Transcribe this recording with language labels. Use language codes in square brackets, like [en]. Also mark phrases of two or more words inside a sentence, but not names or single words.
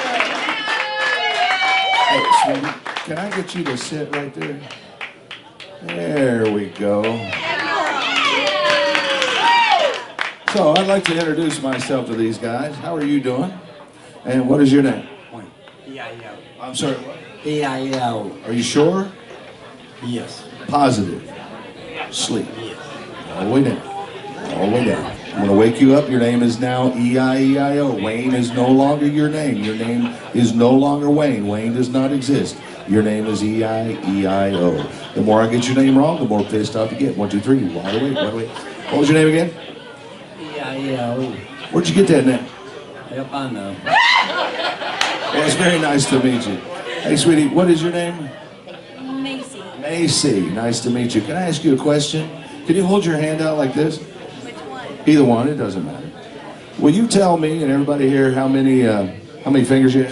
[en] Hey, sweetie, can I get you to sit right there? There we go. So I'd like to introduce myself to these guys. How are you doing? And what is your name? E-I-E-O. I'm sorry. E-I-E-O. Are you sure? Yes. Positive. Sleep. Yes. All the way down. All the way down. I'm going to wake you up. Your name is now E-I-E-I-O. Wayne is no longer your name. Your name is no longer Wayne. Wayne does not exist. Your name is E-I-E-I-O. The more I get your name wrong, the more pissed off you get. 1, 2, 3. Wide awake, wide awake. What was your name again? E-I-E-O. Where'd you get that name? Yep, I know. Well, it's very nice to meet you. Hey, sweetie, what is your name? Macy. Macy. Nice to meet you. Can I ask you a question? Can you hold your hand out like this? Which one? Either one, it doesn't matter. Will you tell me and everybody here how many fingers you have?